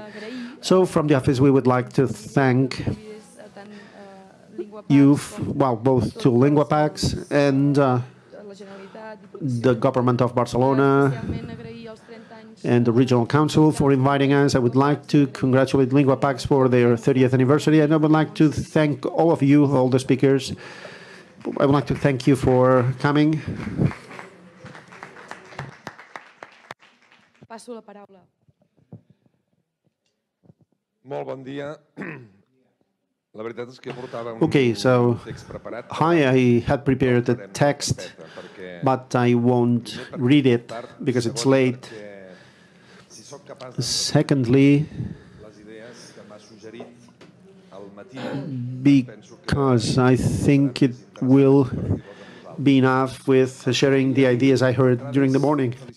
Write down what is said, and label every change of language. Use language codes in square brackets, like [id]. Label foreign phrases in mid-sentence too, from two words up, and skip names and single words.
[en] So from the office, we would like to thank you, well, both to Linguapax and the government of Barcelona and the regional council for inviting us. I would like to congratulate Linguapax for their 30th anniversary, and I would like to thank all of you, all the speakers, I would like to thank you for coming. [ca] Passo la paraula. Molt bon dia. La veritat és que portava [en] Okay, so [ca] text preparat. [en] I had prepared a text, but I won't read it because it's late. Secondly, because I think it will be enough with sharing the ideas I heard during the morning.